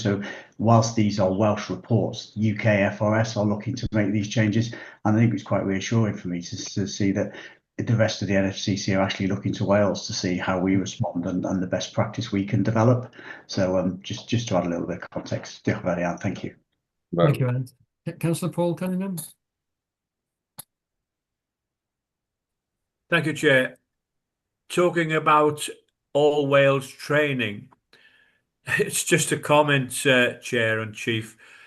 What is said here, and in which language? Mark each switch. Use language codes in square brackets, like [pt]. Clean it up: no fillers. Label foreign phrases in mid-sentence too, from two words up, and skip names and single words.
[en] So whilst these are Welsh reports, UK FRS are looking to make these changes. And I think it's quite reassuring for me to see that the rest of the NFCC are actually looking to Wales to see how we respond and the best practice we can develop. So just to add a little bit of context. [cy] Diolch yn fawr iawn. [en] Thank you. Thank you, Ant. Councillor Paul Cunningham. Thank you, Chair. Talking about all Wales training, it's just a comment, Chair and Chief.